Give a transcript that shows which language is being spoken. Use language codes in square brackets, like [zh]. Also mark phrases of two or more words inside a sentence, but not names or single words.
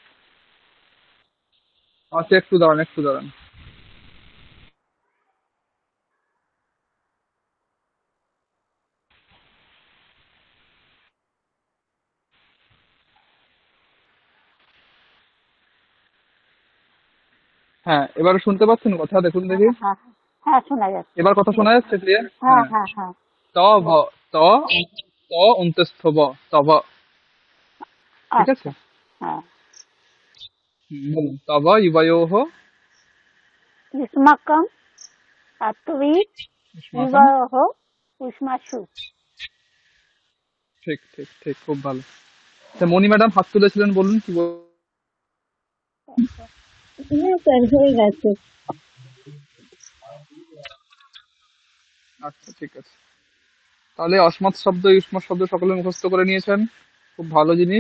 [bn] আচ্ছা, একটু দাঁড়ান, একটু দাঁড়ান। হ্যাঁ, এবারে শুনতে পাচ্ছেন কথা? দেখুন হ্যাঁ দেখি, হ্যাঁ হ্যাঁ, শোনা যাচ্ছে। এবার কথা শোনা যাচ্ছে ক্লিয়ার? হ্যাঁ হ্যাঁ। হ্যাঁ হ্যাঁ। ত, ভ, ত, ত অন্তস্থ ব, তব, ঠিক আছে? আচ্ছা। হ্যাঁ, বলুন, [sa] तव इवयोः युष्माकं अत्वी ইউষ্মাকম। युवयोः उष्मासु। [bn] ঠিক ঠিক ঠিক, খুব ভালো। আচ্ছা, মণি ম্যাডাম হাত তুলেছিলেন, বলুন কি না স্যার, হয়ে গেছে। আচ্ছা, ঠিক আছে। তাহলে অসমাত শব্দ, ইউষ্মাত শব্দ সকলে মুখস্থ করে নিয়েছেন, খুব ভালো জিনিস।